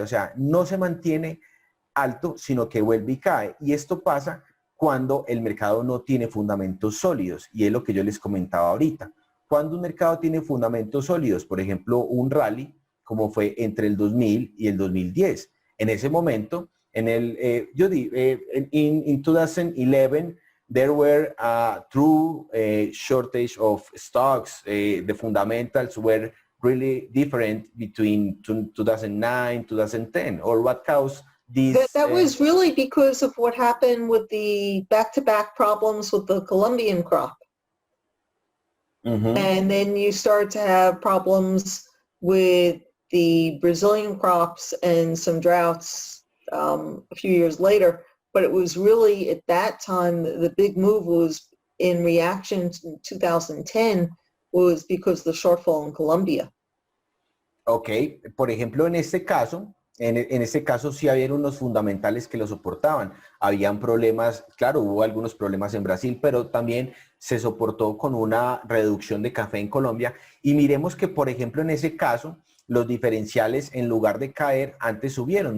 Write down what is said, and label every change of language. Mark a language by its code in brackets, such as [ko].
[es] O sea, no se mantiene alto, sino que vuelve y cae. Y esto pasa cuando el mercado no tiene fundamentos sólidos. Y es lo que yo les comentaba ahorita. Cuando un mercado tiene fundamentos sólidos, por ejemplo, un rally, como fue entre el 2000 y el 2010. En ese momento, [en] in 2011, there were a true shortage of stocks. The fundamentals were really different between 2009, 2010, or what caused this? That was really because of what happened with the back-to-back problems with the Colombian crop. Ujú. And then you start to have problems with the Brazilian crops and some droughts a few years later. But it was really at that time, the big move was in reaction to 2010 was because of the shortfall in Colombia. [es] Ok, por ejemplo, en este caso sí había unos fundamentales que lo soportaban. Habían problemas, claro, hubo algunos problemas en Brasil, pero también se soportó con una reducción de café en Colombia. Y miremos que, por ejemplo, en ese caso, los diferenciales en lugar de caer, antes subieron.